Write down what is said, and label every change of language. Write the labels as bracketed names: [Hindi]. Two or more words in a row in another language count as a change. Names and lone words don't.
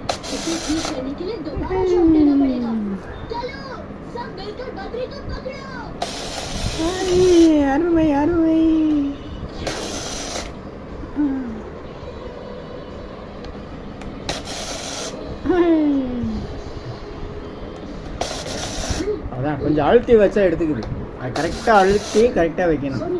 [Hindi] इसे ठीक करने के लिए दोबारा शॉट देना पड़ेगा। चलो सब मिलकर बकरी को पकड़ो। [Tamil] அருமை அருமை. அதான் கொஞ்சம் அழுத்தி வச்சா எடுத்துக்குது. அது கரெக்டாக அழுத்தி கரெக்டாக வைக்கணும்.